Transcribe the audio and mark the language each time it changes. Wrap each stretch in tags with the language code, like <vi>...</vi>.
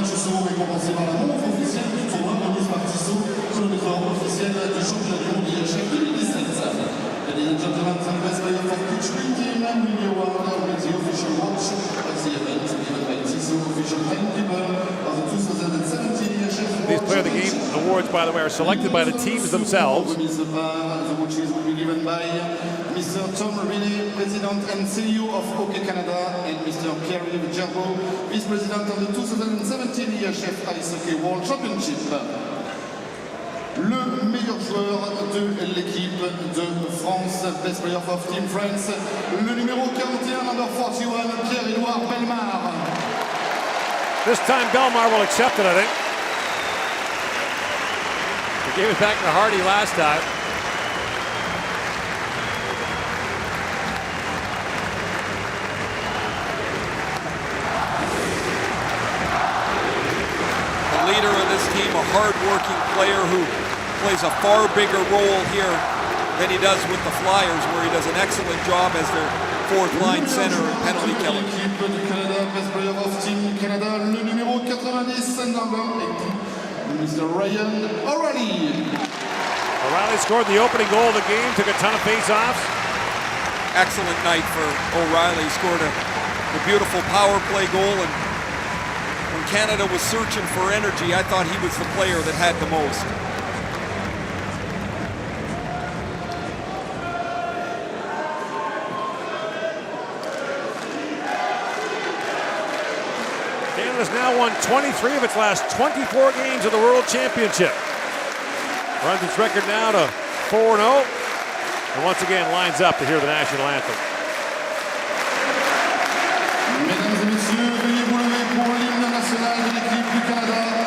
<fr>Récompensé par la montre officielle du tournoi remise par Tissot sur le décor officiel du championnat du monde IIHF 2017.</fr> <en>Ladies and gentlemen, the best player for each team will be awarded with the official watch of the event given by Tissot official timekeeper of the 2017 IIHF. These player of the game awards, by the way, are selected by the teams themselves. The watches will be given by Mr. Tom Riley, President and CEO of Hockey Canada, and Mr. Pierre-Yves Gerbeau, Vice President of the 2017 IIHF Ice Hockey World Championship.</en> <fr>Le meilleur joueur de l'équipe de France,</fr> <en>Best Player of Team France,</en> <fr>le numéro 41,</fr> <en>number 41,</en> <fr>Pierre-Édouard Bellemare.</fr> <en>This time Bellemare will accept it, I think. He gave it back to Hardy last time. Leader of this team, a hard-working player who plays a far bigger role here than he does with the Flyers, where he does an excellent job as their fourth-line center and penalty killer.</en> <fr>L'équipe du Canada,</fr> <en>Best Player of Team Canada,</en> <fr>le numéro 90,</fr> <en>number 80,</en> <fr>Mr.</fr> <en>Ryan O'Reilly. O'Reilly scored the opening goal of the game, took a ton of face-offs. Excellent night for O'Reilly. Scored a beautiful power play goal, and when Canada was searching for energy, I thought he was the player that had the most. Canada's now won 23 of its last 24 games of the World Championship. Runs its record now to 4-0, and once again lines up to hear the national anthem.</en> <fr>Mesdames et messieurs, veuillez vous lever pour l'hymne national de l'équipe du Canada.</fr>